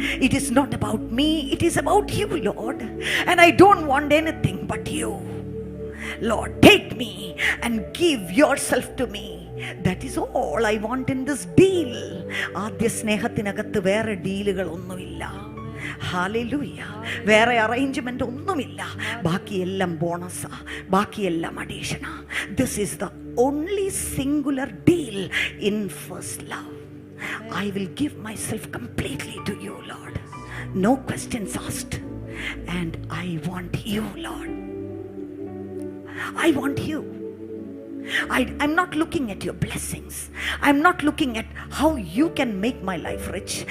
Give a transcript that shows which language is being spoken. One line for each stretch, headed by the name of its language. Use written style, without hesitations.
English: It is not about me, it is about you, Lord. And I don't want anything but you. Lord, take me and give yourself to me. That is all I want in this deal.
Malayalam: ആദ്യ സ്നേഹത്തിനകത്ത് വേറെ ഡീലുകളൊന്നുമില്ല. Hallelujah. വേറെ arrangement ഒന്നുമില്ല. ബാക്കിയെല്ലാം ബോണസാ, ബാക്കിയെല്ലാം അഡീഷനാ.
English: This is the only singular deal in first love. I will give myself completely to you, Lord. No questions asked. And I want you, Lord. I want you. I'm not looking at your blessings. I'm not looking at how you can make my life rich.